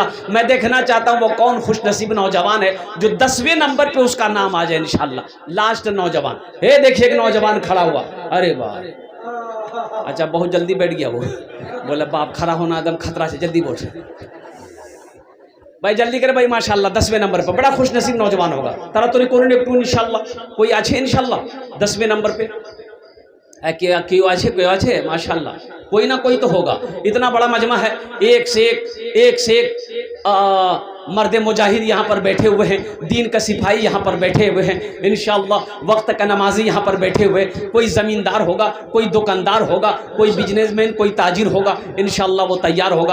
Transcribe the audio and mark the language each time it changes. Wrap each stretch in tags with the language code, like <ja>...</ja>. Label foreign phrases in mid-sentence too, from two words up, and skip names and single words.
<ur>میں دیکھنا چاہتا ہوں وہ کون خوش نصیب نوجوان ہے جو 10ویں نمبر پہ اس کا نام آ جائے انشاءاللہ. لاسٹ نوجوان ہے, دیکھیے ایک نوجوان کھڑا ہوا. ارے واہ. اچھا بہت جلدی بیٹھ گیا وہ, بولا باپ کھڑا ہونا ایک دم خطرہ سے, جلدی بول. بھائی جلدی کرے بھائی ماشاءاللہ. 10ویں نمبر پہ بڑا خوش نصیب نوجوان ہوگا.</ur> <bn>তাড়াতাড়ি করুন একটু ইনশাআল্লাহ. کوئی আছে ইনশাআল্লাহ</bn> <ur>10ویں نمبر پہ؟ کیوں اچھے ماشاءاللہ. کوئی نہ کوئی تو ہوگا. اتنا بڑا مجمع ہے, ایک سے ایک مرد مجاہد یہاں پر بیٹھے ہوئے ہیں, دین کا سپاہی یہاں پر بیٹھے ہوئے ہیں انشاءاللہ. وقت کا نمازی یہاں پر بیٹھے ہوئے. کوئی زمیندار ہوگا, کوئی دکاندار ہوگا, کوئی بزنس مین, کوئی تاجر ہوگا انشاءاللہ وہ تیار ہوگا.</ur>